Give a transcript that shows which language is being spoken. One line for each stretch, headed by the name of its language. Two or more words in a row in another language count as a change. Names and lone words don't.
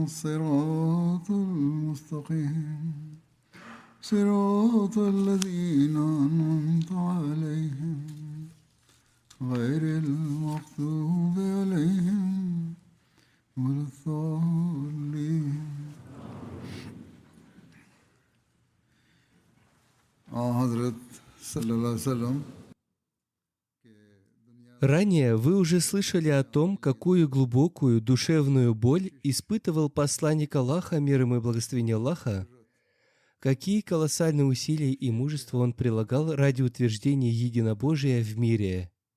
Arabic: الصراط المستقيم صراط الذين أنعمت عليهم غير المغضوب عليهم ولا الضالين
Urdu: حضرت صلی اللہ علیہ وسلم.
Russian: Ранее вы уже слышали о том, какую глубокую душевную боль испытывал посланник Аллаха, мир ему и благословение Аллаха, какие колоссальные усилия и мужество он прилагал ради утверждения единобожия в мире.